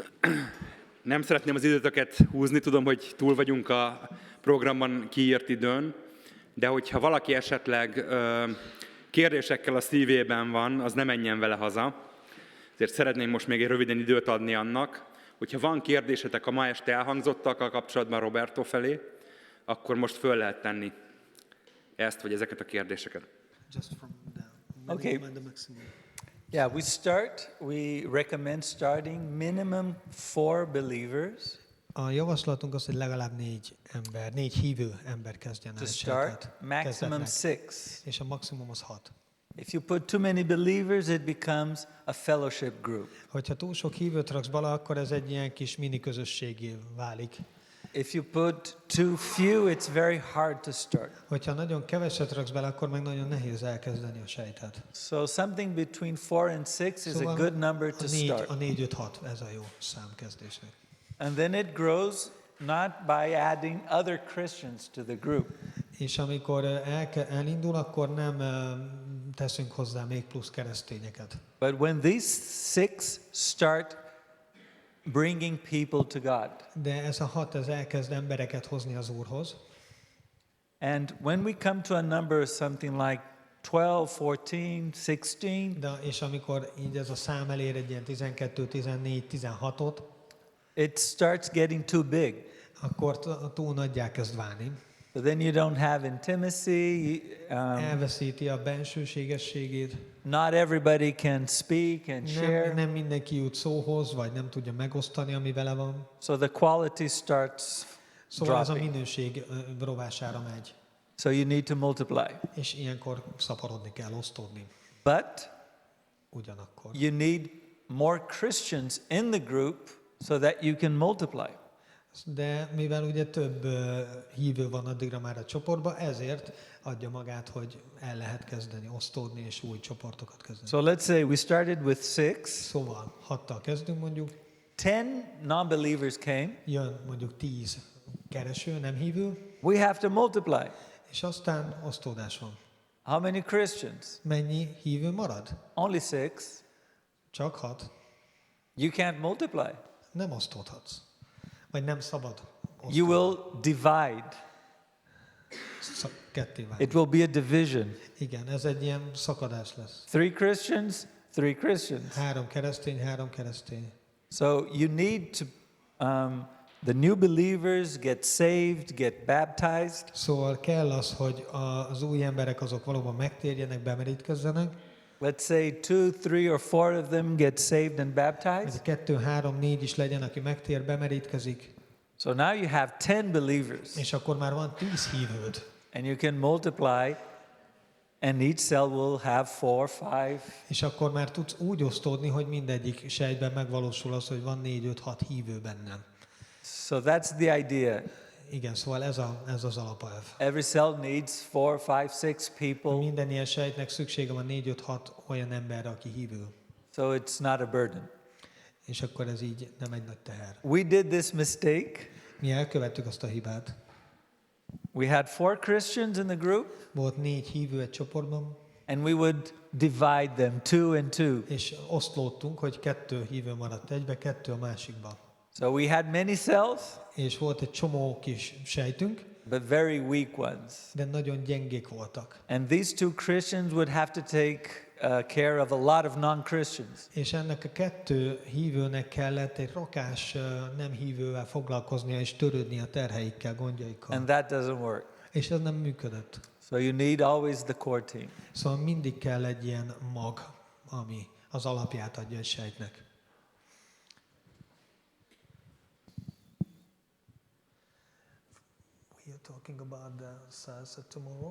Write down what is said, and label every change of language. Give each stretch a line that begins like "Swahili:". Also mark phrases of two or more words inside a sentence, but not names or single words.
Hungarian: Nem szeretném az időtöket húzni, tudom, hogy túl vagyunk a programban kiírt időn, de hogyha valaki esetleg kérdésekkel a szívében van, az ne menjen vele haza. Ezért szeretném most még egy röviden időt adni annak, hogyha van kérdésetek a ma este elhangzottakkal kapcsolatban Roberto felé, akkor most föl lehet tenni ezt vagy ezeket a kérdéseket.
English: Okay. Yeah, we recommend starting minimum 4 believers.
Hungarian: A javaslatunk az, hogy legalább 4 hívő ember kezdjen el.
English: To start, maximum 6.
Hungarian: És a maximum az 6.
English: If you put too many believers, it becomes a fellowship group.
Hungarian: Hogyha túl sok hívőt raksz bele, akkor ez egy ilyen kis mini közösségé válik.
English: If you put too few, it's very hard to start.
Hungarian: Hogyha nagyon keveset raksz bele, akkor meg nagyon nehéz elkezdeni a sejtet.
English: So something between 4 and 6 is a good number to start.
Hungarian: A 4-5-6, ez a jó szám kezdésnek.
English: And then it grows not by adding other Christians to the group.
Hungarian: És amikor elindul, akkor nem teszünk hozzá még plusz keresztényeket.
English: But when these 6 start bringing people to God.
Hungarian: De ez a 6, ez elkezd embereket hozni az Úrhoz.
English: And when we come to a number something like 12, 14, 16,
Hungarian: de és amikor így ez a szám elér egy ilyen 12, 14, 16-ot,
English: it starts getting too big.
Hungarian: Akkor túl nagyjá kezd válni.
English: So then you don't have intimacy.
Hungarian: Elveszíti a bensőségességét.
English: Not everybody can speak and share.
Hungarian: Nem mindenki jut szóhoz, vagy nem tudja megosztani, ami vele van.
English: So the quality starts
Hungarian: Szóval ez a
English: dropping.
Hungarian: minőség rovására megy.
English: So you need to multiply.
Hungarian: És ilyenkor szaporodni kell, osztódni.
English: But
Hungarian: ugyanakkor.
English: You need more Christians in the group so that you can multiply.
Hungarian: De mivel ugye több hívő van addigra már a csoportban, ezért adja magát, hogy el lehet kezdeni osztódni és új csoportokat kezdeni.
English: So let's say we started with 6.
Hungarian: Szóval 6-tal kezdünk mondjuk.
English: 10 non-believers came.
Hungarian: Jön mondjuk 10 kereső, nem hívő.
English: We have to multiply.
Hungarian: És aztán osztódás van.
English: How many Christians?
Hungarian: Mennyi hívő marad?
English: Only 6.
Hungarian: Csak 6.
English: You can't multiply.
Hungarian: Nem osztódhatsz. Vagy nem szabad osztódni.
English: You will divide.
Hungarian: Ketté válni.
English: It will be a division.
Hungarian: Igen, ez egy ilyen szakadás lesz.
English: 3 Christians, 3 Christians.
Hungarian: 3 keresztény, 3 keresztény.
English: So you need to, the new believers get saved, get baptized.
Hungarian: Szóval kell az, hogy az új emberek azok valóban megtérjenek, bemerítkezzenek.
English: Let's say 2, 3 or 4 of them get saved and baptized.
Hungarian: 2, 3, 4 is legyen, aki megtér, bemerítkezik.
English: So now you have 10 believers.
Hungarian: És akkor már van 10 hívőd.
English: And you can multiply, and each cell will have 4, 5.
Hungarian: És akkor már tudsz úgy osztódni, hogy mindegyik sejtben megvalósul az, hogy van 4, 5, 6 hívő bennem.
English: So that's the idea.
Hungarian: Igen, szóval ez az alapelv.
English: Every cell needs 4, 5, 6 people.
Hungarian: Minden ilyen sejtnek szüksége van 4, 5, 6 olyan emberre, aki hívő.
English: So it's not a burden.
Hungarian: És akkor ez így nem egy nagy teher.
English: We did this mistake.
Hungarian: Mi elkövettük azt a hibát.
English: We had 4 Christians in the group.
Hungarian: Volt 4 hívő egy csoportban.
English: And we would divide them 2 and 2.
Hungarian: És oszlódtunk, hogy 2 hívő maradt egybe, 2 a másikba.
English: So we had many cells.
Hungarian: És volt egy csomó kis sejtünk.
English: But very weak ones.
Hungarian: De nagyon gyengék voltak.
English: And these 2 Christians would have to take care of a lot of non-Christians.
Hungarian: És ennek a 2 hívőnek kellett egy rakás nem hívővel foglalkoznia és törődni a terheikkel, gondjaikkal.
English: And that doesn't work.
Hungarian: És ez nem működött.
English: So you need always the core team.
Hungarian: Szóval mindig kell egy ilyen mag, ami az alapját adja egy sejtnek.
English: We are talking about the cells tomorrow.